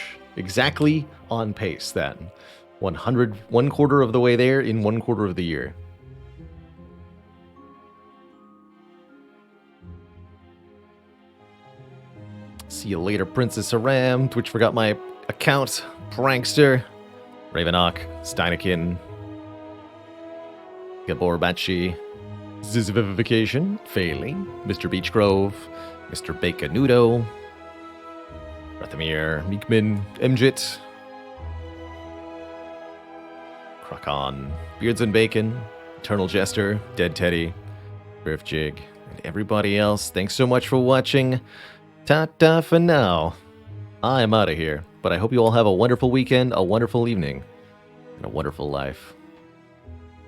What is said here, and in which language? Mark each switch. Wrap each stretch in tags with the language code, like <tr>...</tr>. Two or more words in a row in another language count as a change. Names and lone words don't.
<en>Exactly on pace, then. 100, 1/4 of the way there in 1/4 of the year. See you later, Princess Aram. Twitch forgot my account. Prankster. Ravenok. Steinakin. Gabor Bachi. Zizvivification. Failing. Mr. Beechgrove. Mr. Baconudo. Rathamir. Meekman. Mjit. Krakon. Beards and Bacon. Eternal Jester. Dead Teddy. Griff Jig. And everybody else. Thanks so much for watching. Ta-ta for now. I'm out of here, but I hope you all have a wonderful weekend, a wonderful evening, and a wonderful life.</en>